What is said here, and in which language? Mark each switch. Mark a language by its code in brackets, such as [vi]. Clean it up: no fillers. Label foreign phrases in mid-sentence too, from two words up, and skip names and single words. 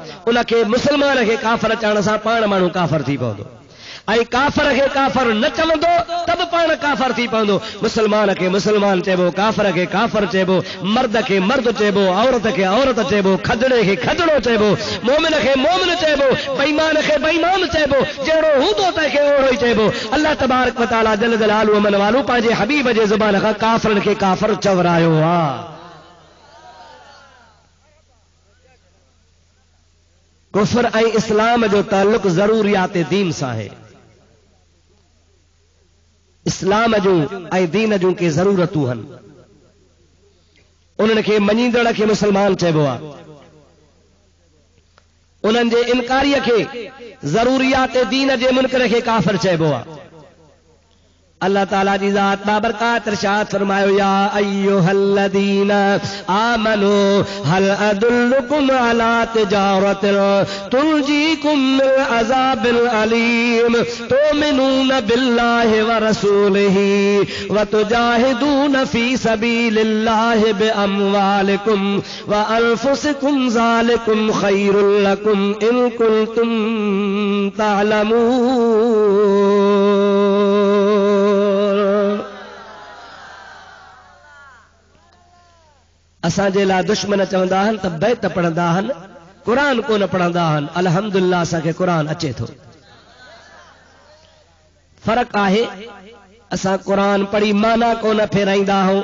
[sd] उनखे मुस्लमान खे काफ़र चवण सां पाण माण्हू काफ़र थी पवंदो ऐं काफ़र खे काफ़र न चवंदो त बि पाण काफ़र थी पवंदो। मुस्लमान खे मुस्लमान चइबो काफ़र खे काफ़र चइबो मर्द खे मर्द चइबो औरत खे औरत चइबो खजड़े खे खजड़ो चइबो मोमिन खे मोमिन चइबो बेईमान खे बेईमान चइबो जहिड़ो हूंदो तंहिंखे ओहिड़ो ई चइबो। [ar] الله تبارك وتعالى جل جلاله [sd] अमन वालू पंहिंजे हबीब जे ज़ुबान खां काफ़रनि खे काफ़र चवरायो आहे। कुफर ऐं इस्लाम जो ताल्लुक ज़रूरियात दीन सां आहे। इस्लाम जूं ऐं दीन जूं के ज़रूरतूं आहिनि। उन्हनि खे मञींदड़ खे मुस्लमान चइबो आहे। उन्हनि जे इनकारीअ खे ज़रूरियात दीन जे मुनकर खे काफ़िर चइबो आहे। अल्लाह ताला जी ज़ात बाबरकात इरशाद फरमायो या [ar] أيها الذين آمنوا هل أدلكم على تجارة تنجيكم من عذاب أليم تؤمنون بالله ورسوله وتجاهدون في سبيل الله بأموالكم وأنفسكم ذلكم خير لكم إن كنتم تعلمون. [sd] असांजे लाइ दुश्मन चवंदा आहिनि त बैत पढ़ंदा आहिनि क़ुर कोन पढ़ंदा आहिनि। अल्हम्दुलिल्लाह असांखे क़ुर अचे थो। फ़र्क़ु आहे असां क़ुर पढ़ी माना कोन फेराईंदा आहियूं।